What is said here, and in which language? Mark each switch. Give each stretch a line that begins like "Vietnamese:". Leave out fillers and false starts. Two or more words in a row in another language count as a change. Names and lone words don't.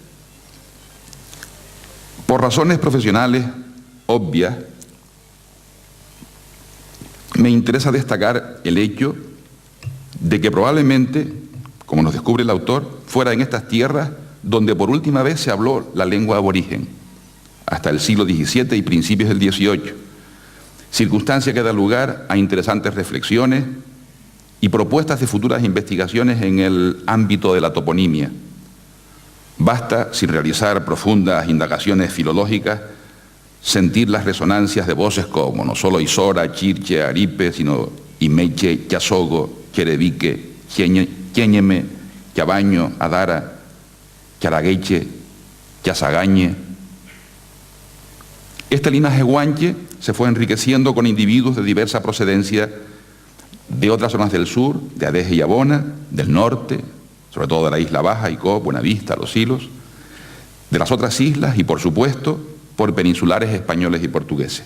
Spanish: Por razones profesionales obvias, me interesa destacar el hecho de que probablemente, como nos descubre el autor, fuera en estas tierras donde por última vez se habló la lengua aborigen, hasta el siglo XVII y principios del XVIII, circunstancia que da lugar a interesantes reflexiones y propuestas de futuras investigaciones en el ámbito de la toponimia. Basta, sin realizar profundas indagaciones filológicas, sentir las resonancias de voces como no solo Isora, Chirche, Aripe, sino Imeche, Chasogo, Cherevique, Quéñeme, Chabaño, Adara, Charagueche, Chazagañe. Este linaje guanche se fue enriqueciendo con individuos de diversa procedencia de otras zonas del sur, de Adeje y Abona, del norte, sobre todo de la Isla Baja, Icó, Buenavista, Los Silos, de las otras islas y, por supuesto, por peninsulares españoles y portugueses.